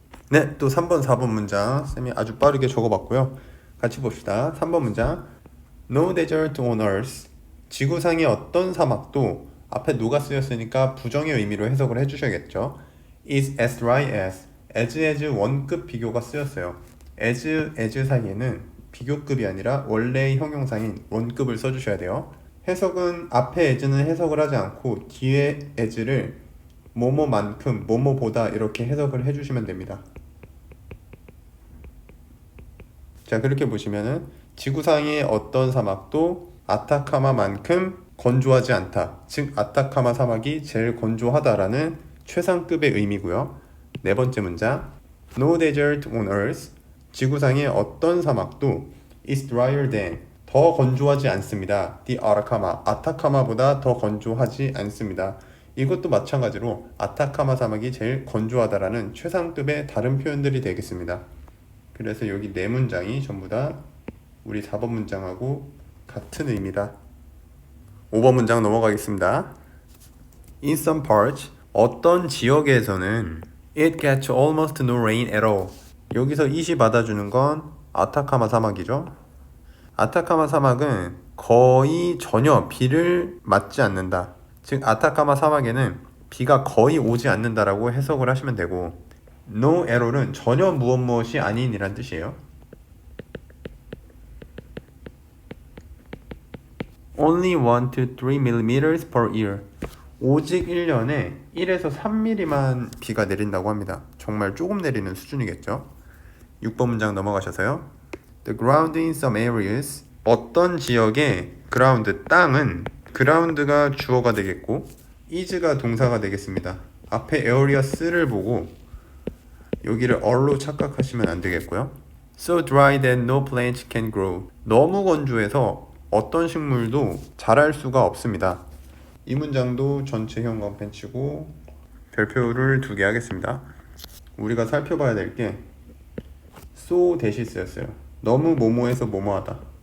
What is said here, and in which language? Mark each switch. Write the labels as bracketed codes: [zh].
[ko] 네, 또 3번, 4번 문장 쌤이 아주 빠르게 적어봤고요. 같이 봅시다. 3번 문장 [en] No desert on earth, [ko] 지구상의 어떤 사막도, 앞에 no가 쓰였으니까 부정의 의미로 해석을 해주셔야겠죠. [en] is as dry as [ko] 원급 비교가 쓰였어요. as 사이에는 비교급이 아니라 원래의 형용사인 원급을 써주셔야 돼요. 해석은 앞에 as는 해석을 하지 않고 뒤에 as를 뭐뭐만큼, 뭐뭐보다 이렇게 해석을 해주시면 됩니다. 자, 그렇게 보시면은 지구상의 어떤 사막도 아타카마만큼 건조하지 않다. 즉 아타카마 사막이 제일 건조하다라는 최상급의 의미고요. 네 번째 문장 [en] No desert on earth, [ko] 지구상의 어떤 사막도 [en] is drier than, [ko] 더 건조하지 않습니다. The Atacama, 아타카마보다 더 건조하지 않습니다. 이것도 마찬가지로 아타카마 사막이 제일 건조하다라는 최상급의 다른 표현들이 되겠습니다. 그래서 여기 네 문장이 전부 다 우리 4번 문장하고 같은 의미다. 5번 문장 넘어가겠습니다. [en] In some parts, [ko] 어떤 지역에서는 [en] it gets almost no rain at all. [ko] 여기서 it이 받아주는 건 아타카마 사막이죠. 아타카마 사막은 거의 전혀 비를 맞지 않는다. 즉 아타카마 사막에는 비가 거의 오지 않는다라고 해석을 하시면 되고, no at all은 전혀 무엇이 아닌이란 뜻이에요. [en] Only 1 to 3 millimeters per year. [ko] 오직 1년에 1에서 3mm만 비가 내린다고 합니다. 정말 조금 내리는 수준이겠죠. 6번 문장 넘어가셔서요. [en] The ground in some areas, [ko] 어떤 지역의 ground, 땅은, ground가 주어가 되겠고 is가 동사가 되겠습니다. 앞에 areas를 보고 여기를 all로 착각하시면 안 되겠고요. [en] So dry that no plant can grow. [ko] 너무 건조해서 어떤 식물도 자랄 수가 없습니다. 이 문장도 전체 현관펜 치고 별표를 2개 하겠습니다. 우리가 살펴봐야 될 게 so 대시 쓰였어요. 너무 뭐뭐해서 뭐뭐하다.